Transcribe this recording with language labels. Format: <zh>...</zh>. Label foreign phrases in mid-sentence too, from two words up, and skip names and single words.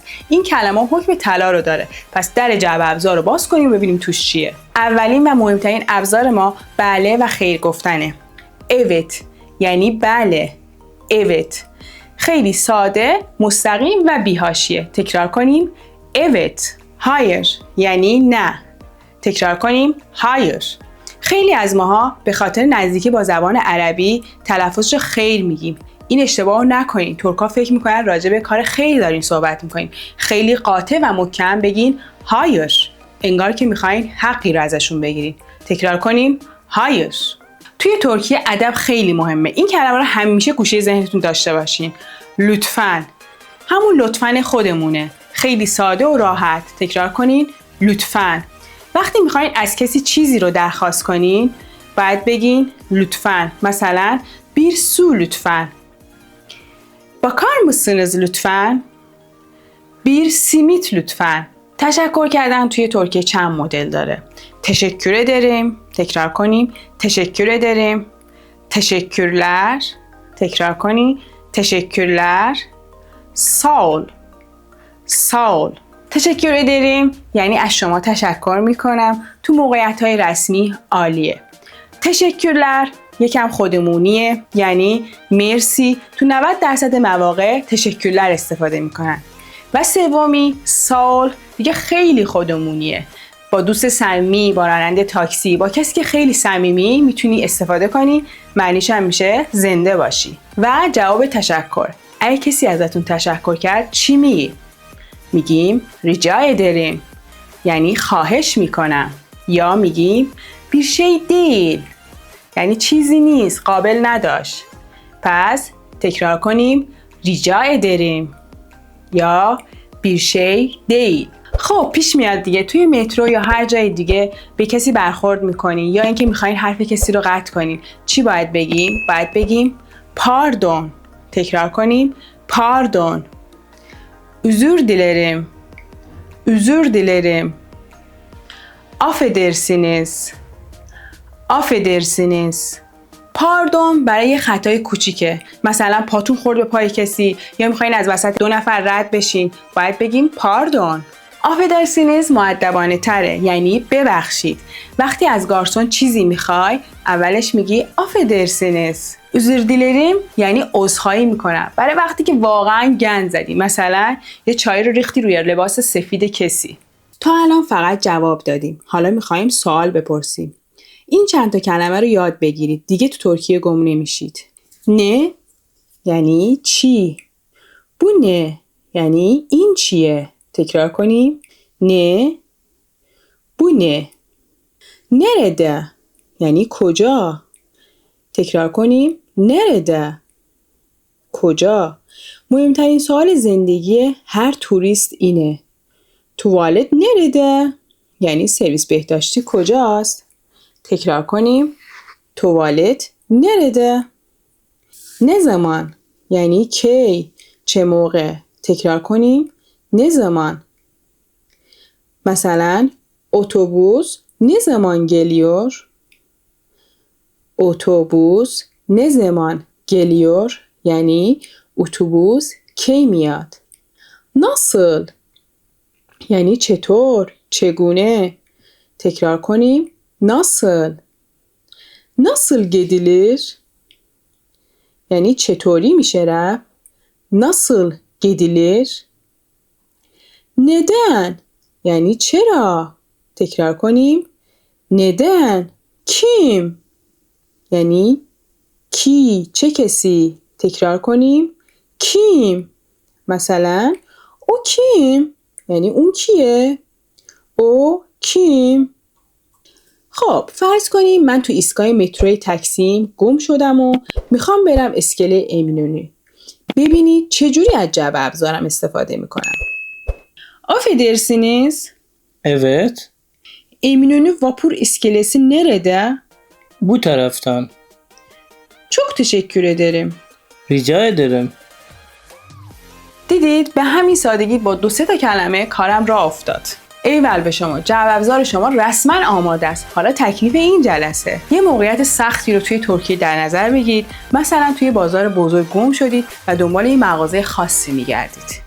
<fa>این کلمه حکم طلا رو داره. پس در جعبه ابزار رو باز کنیم و ببینیم توش چیه. اولین و مهمترین ابزار ما بله و خیر گفتنه. Evet یعنی بله. Evet. خیلی ساده، مستقیم و بی‌حاشیه. تکرار کنیم.</fa> <tr>Evet. Hayır</tr> <fa>یعنی نه. تکرار کنیم. hayır. خیلی از ماها به خاطر نزدیکی با زبان عربی تلفظش خیر میگیم. این اشتباه رو نکنین. ترکا فکر میکنن راجع به کار خیر دارین صحبت میکنین. خیلی قاطع و محکم بگین hayır. انگار که میخواین حقی رو ازشون بگیرین. تکرار کنیم. hayır. توی ترکیه ادب خیلی مهمه. این کلمه رو همیشه گوشه ذهنتون داشته باشین. لطفاً. همون لطفاً خودمونه. خیلی ساده و راحت. تکرار کنین. لطفاً. وقتی میخواین از کسی چیزی رو درخواست کنین باید بگین لطفاً.</fa> <tr>مثلا bir su lütfen. bakar mısınız lütfen? bir simit lütfen.</tr> <fa>تشکر کردن توی ترکیه چند مدل داره.</fa> <tr>teşekkür ederim.</tr> <fa>تکرار کنیم.</fa> <tr>teşekkür ederim. teşekkürler.</tr> <fa>تکرار کنیم.</fa> <tr>teşekkürler. sağ ol. sağ ol. تشکر ederim</tr> <fa>یعنی از شما تشکر میکنم. تو موقعیت‌های رسمی عالیه. تشکرler یکم خودمونیه یعنی مرسی. تو 90% مواقع تشکرler استفاده میکنن. و سومی سال دیگه خیلی خودمونیه. با دوست صمیمی، با راننده تاکسی، با کسی که خیلی صمیمی میتونی استفاده کنی. معنیش هم میشه زنده باشی. و جواب تشکر. اگه کسی ازتون تشکر کرد چی میگی؟ میگیم</fa> <tr>rica ederim</tr> <fa>یعنی خواهش میکنم. یا میگیم</fa> <tr>bir şey değil</tr> <fa>یعنی چیزی نیست، قابل نداشت. پس تکرار کنیم</fa> <tr>rica ederim</tr> <fa>یا</fa> <tr>bir şey değil.</tr> <fa>خب پیش میاد دیگه توی مترو یا هر جای دیگه به کسی برخورد میکنین یا اینکه میخواین حرف کسی رو قطع کنین. چی باید بگیم؟ باید بگیم pardon. تکرار کنیم</fa> <tr>pardon. Özür dilerim. Özür dilerim. Affedersiniz. Affedersiniz.</tr> <fa>پاردون برای یه خطای کوچیکه. مثلا پاتون خورد به پای کسی یا میخواین از وسط 2 نفر رد بشین. باید بگیم پاردون. آفدرسینز مؤدبانه تره یعنی ببخشید. وقتی از گارسون چیزی میخوای اولش میگی آفدرسینز.</fa> <tr>özür dilerim</tr> <fa>یعنی عذرخواهی میکنم برای وقتی که واقعا گند زدی. مثلا یه چای رو ریختی روی لباس سفید کسی. تا الان فقط جواب دادیم. حالا میخوایم سوال بپرسیم. این چند تا کلمه رو یاد بگیرید. دیگه تو ترکیه گم نمیشید. نه یعنی چی؟</fa> <tr>bu ne</tr> <fa>یعنی این چیه؟ تکرار کنیم. نه</fa> <tr>bu ne.</tr> <fa>nerede یعنی کجا؟ تکرار کنیم. nerede کجا؟ مهمترین سوال زندگی هر توریست اینه. توالت nerede یعنی سرویس بهداشتی کجاست؟ تکرار کنیم. توالت nerede. ne zaman یعنی کی، چه موقع؟ تکرار کنیم. ne zaman.</fa> <tr>مثلا اتوبوس ne zaman geliyor.</tr> <fa>اتوبوس</fa> <tr>ne zaman geliyor</tr> <fa>یعنی اتوبوس کی میاد. nasıl یعنی چطور، چگونه؟ تکرار کنیم.</fa> <tr>nasıl. nasıl gidilir</tr> <fa>یعنی چطوری میشه رفت.</fa> <tr>nasıl gidilir. neden</tr> <fa>یعنی چرا؟</fa> <tr>تکرار کنیم. neden. kim</tr> <fa>یعنی کی، چه کسی؟ تکرار کنیم. kim. مثلا او kim یعنی اون کیه؟ او kim. خب فرض کنیم من تو ایستگاه متروی تکسیم گم شدم و میخوام برم اسکله امیرنی. ببینید چجوری از جعبه ابزارم استفاده میکنم.</fa> <tr>Affedersiniz. Evet, Eminönü vapur iskelesi nerede? bu taraftan. Çok teşekkür ederim. Rica ederim.</tr> <fa>دیدید به همین سادگی با 2-3 تا کلمه کارم راه افتاد. ایول به شما، جعبه ابزار شما رسما آماده است. حالا تکلیف این جلسه. یه موقعیت سختی رو توی ترکیه در نظر بگیرید. مثلا توی بازار بزرگ گم شدید و دنبال یه مغازه خاصی می‌گردید.</fa>